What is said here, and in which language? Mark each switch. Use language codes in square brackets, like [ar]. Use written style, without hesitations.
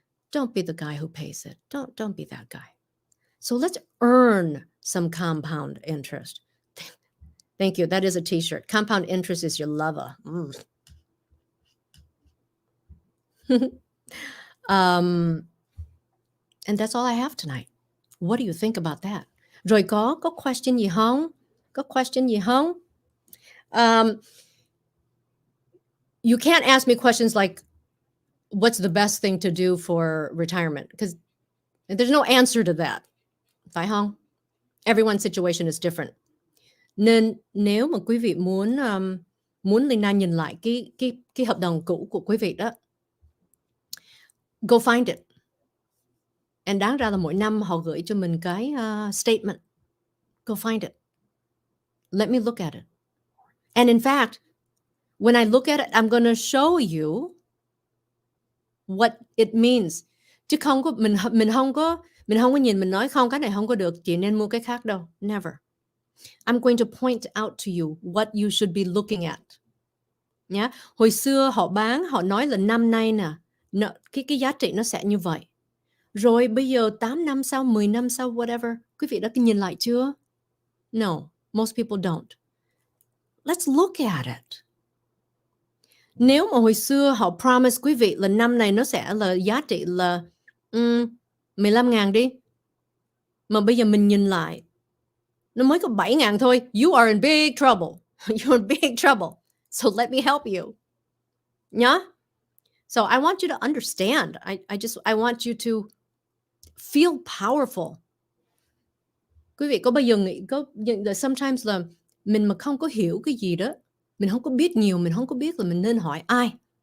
[en] Don't be the guy who pays it. Don't be that guy. So let's earn some compound interest. Thank you. That is a t-shirt. Compound interest is your lover. And that's all I have tonight. What do you think about that? [vi] Rồi có question gì không? Có question gì không? [en] You can't ask me questions like, what's the best thing to do for retirement? Because there's no answer to that. [vi] Phải không? [en] Everyone's situation is different. [vi] Nên nếu mà quý vị muốn Leyna nhìn lại cái hợp đồng cũ của quý vị đó, [en] go find it. [vi] And đáng ra là mỗi năm họ gửi cho mình cái statement. [en] Go find it. Let me look at it. And in fact, when I look at it, I'm going to show you what it means. [vi] Chứ không có mình không có nhìn mình nói không, cái này không có được, chị nên mua cái khác đâu. [en] Never. I'm going to point out to you what you should be looking at. [vi] Nhá. Hồi xưa họ nói là năm nay nè, cái giá trị nó sẽ như vậy. Rồi bây giờ 8 năm sau, 10 năm sau, whatever, quý vị đã nhìn lại chưa? [en] No, most people don't. Let's look at it. [vi] Nếu mà hồi xưa họ promise quý vị là năm này nó sẽ là giá trị là 15.000 đi. Mà bây giờ mình nhìn lại, nó mới có 7.000 thôi. [en] You are in big trouble. You're in big trouble. So let me help you. Yeah? So I want you to understand. I want you to feel powerful. [vi] Quý vị có bao giờ nghĩ, sometimes là mình mà không có hiểu cái gì đó, mình không có biết nhiều, mình không có biết là mình nên hỏi ai.